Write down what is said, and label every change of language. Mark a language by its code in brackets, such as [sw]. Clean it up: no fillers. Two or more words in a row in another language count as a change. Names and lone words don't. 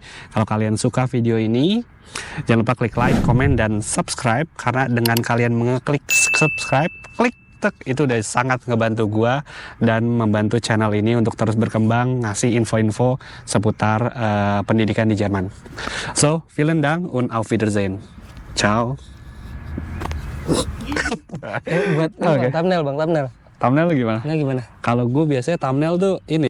[id] Kalau kalian suka video ini, jangan lupa klik like, komen, dan subscribe. Karena dengan kalian mengeklik subscribe, klik tek, itu udah sangat ngebantu gua dan membantu channel ini untuk terus berkembang, ngasih info-info seputar pendidikan di Jerman. [de] So, vielen Dank und auf Wiedersehen. Ciao. [id] Buat Oke. thumbnail. Thumbnail gimana? Nah gimana? Kalau gue biasanya thumbnail tuh ini